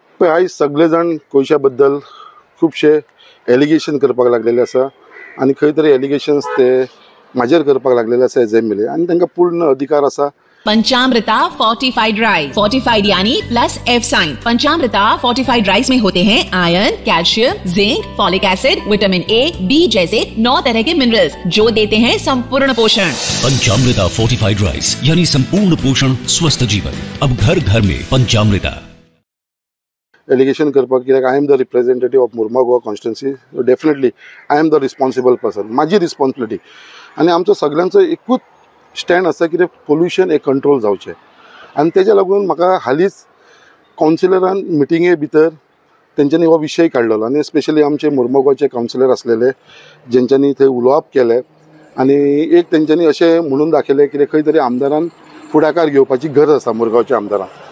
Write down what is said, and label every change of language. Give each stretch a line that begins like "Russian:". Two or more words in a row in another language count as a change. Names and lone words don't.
Konkani: पळय आयज सगळे जाण कोयशा बद्दल खूबशे एलिगेशन करपाक लागलेले आसा आनी खंय तरी एलिगेशन्स ते म्हाजेर करपाक लागलेले आसा एज एम एल ए आनी तांकां पूर्ण अधिकार आसा।
English: Panchamrita fortified rice, fortified यानी plus F sign।
Hindi: पंचामृता
English: fortified rice
Hindi: में होते हैं आयरन, कैल्शियम, जिंक,
English: folic acid,
Hindi: विटामिन A, B जैसे 9 तरह के मिनरल्स जो देते हैं संपूर्ण पोषण। पंचामृता
English: fortified rice
Hindi: यानी संपूर्ण पोषण स्वस्थ जीवन। अब घर घर में पंचामृता।
Konkani: एलिगेशन करपाक कित्याक
English: I am the representative of Murma Goa constituency, definitely I am the responsible person,
Konkani: म्हाजी रिस्पॉन्सिबिलिटी। आनी आमचो सगळ्यांचो एकूच स्टँड आसा की पोल्युशन एक कंट्रोल जावचें आनी तेज्या लागून म्हाका हालींच कावन्सिलरान मिटिंगे भितर तेंच्यांनी हो विशय काडलेलो आनी स्पेशली आमचे मुर्मा गोवाचे कावन्सिलर आसलेले जेंच्यांनी थंय उलोवप केलें आनी एक तेंच्यांनी अशें म्हणून दाखयलें की खंय तरी आमदारान फुडाकार घेवपाची गरज आसा मुरगांवच्या आमदारान।